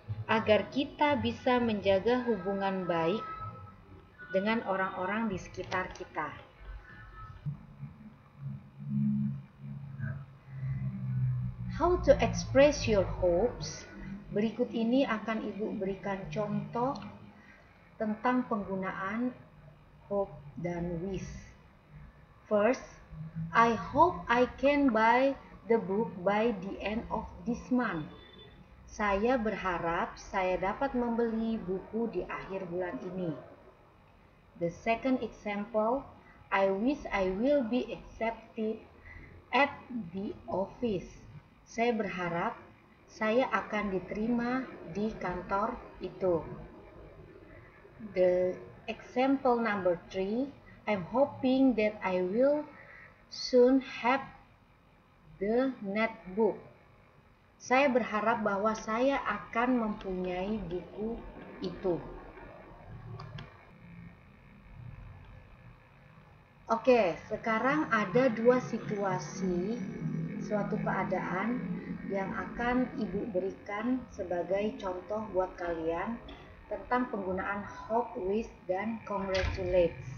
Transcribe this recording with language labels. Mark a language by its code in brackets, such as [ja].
[id] Agar kita bisa menjaga hubungan baik dengan orang-orang di sekitar kita. [en] How to express your hopes? [id] Berikut ini akan Ibu berikan contoh tentang penggunaan hope dan wish. [en] First, I hope I can buy the book by the end of this month. [id] Saya berharap saya dapat membeli buku di akhir bulan ini. [en] The second example, I wish I will be accepted at the office. [id] Saya berharap saya akan diterima di kantor itu. [en] The example number 3, I'm hoping that I will soon have the netbook. [id] Saya berharap bahwa saya akan mempunyai buku itu. Oke, sekarang ada dua situasi, suatu keadaan yang akan Ibu berikan sebagai contoh buat kalian tentang penggunaan hope, wish, dan congratulate.